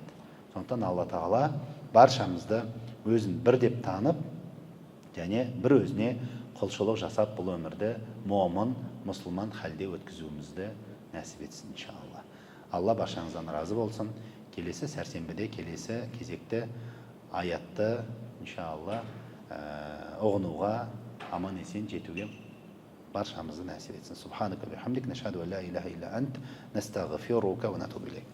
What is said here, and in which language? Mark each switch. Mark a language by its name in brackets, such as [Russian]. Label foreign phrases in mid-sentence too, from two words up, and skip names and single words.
[Kazakh] Сондықтан Алла тағала баршамызды өзін бір деп танып, және бір өзіне құлшылық жасап бұл өмірді момын, мұсылман халде өткізуімізді нәсіп етсін иншалла. Алла баршаңыздан разы болсын. Келесі сәрсенбіде, келесі кезекті аятты иншалла ұғынуға, аман есен жетуге баршамызды нәсіп етсін. [Arabic] سبحانك وبحمدك، نشهد أن لا إله إلا أنت، نستغفرك ونتوب إليك.